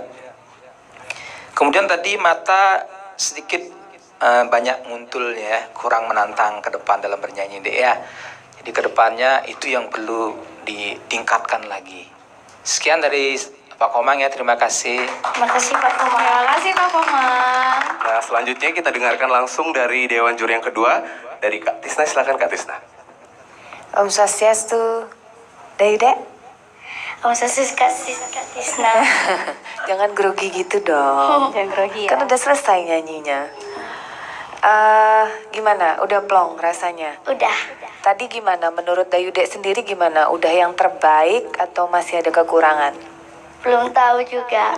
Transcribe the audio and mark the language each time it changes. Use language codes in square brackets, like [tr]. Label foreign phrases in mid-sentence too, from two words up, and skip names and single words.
[id] Kemudian tadi mata sedikit banyak nguntul ya, kurang menantang ke depan dalam bernyanyi deh ya. Jadi ke depannya itu yang perlu ditingkatkan lagi. Sekian dari Pak Komang ya, terima kasih. Terima kasih Pak Komang. Terima kasih Pak Komang. Nah, selanjutnya kita dengarkan langsung dari Dewan Juri yang kedua, dari Kak Tisna. Silakan Kak Tisna. [ban] Om Swastiastu, Dayude. Om Swastiastu, Kak Tisna. [id] Jangan grogi gitu dong. Jangan grogi ya. Kan udah selesai nyanyinya. Gimana? Udah plong rasanya? Udah. Tadi gimana? Menurut Dayude sendiri gimana? Udah yang terbaik atau masih ada kekurangan? Belum tahu juga.